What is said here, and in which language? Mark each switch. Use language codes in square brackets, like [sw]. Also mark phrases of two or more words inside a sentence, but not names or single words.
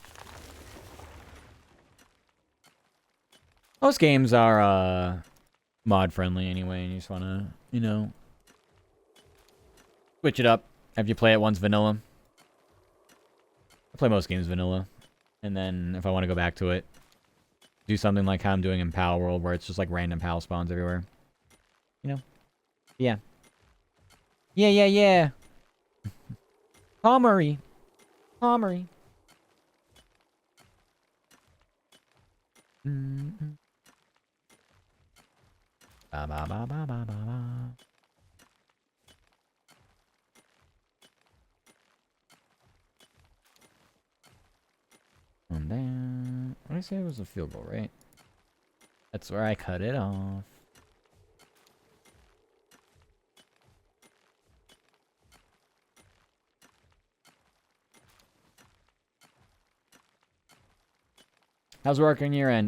[en] Most games are mod friendly anyway, and you just wanna, you know, switch it up after you play it once vanilla. I play most games vanilla, and then if I want to go back to it, do something like how I'm doing in Palworld, where it's just like random pal spawns everywhere. You know? Yeah. Yeah. Palmery. Mm-mm. Ba ba ba ba ba ba ba. And then what did I say it was a field goal, right? That's where I cut it off. How's work on your end?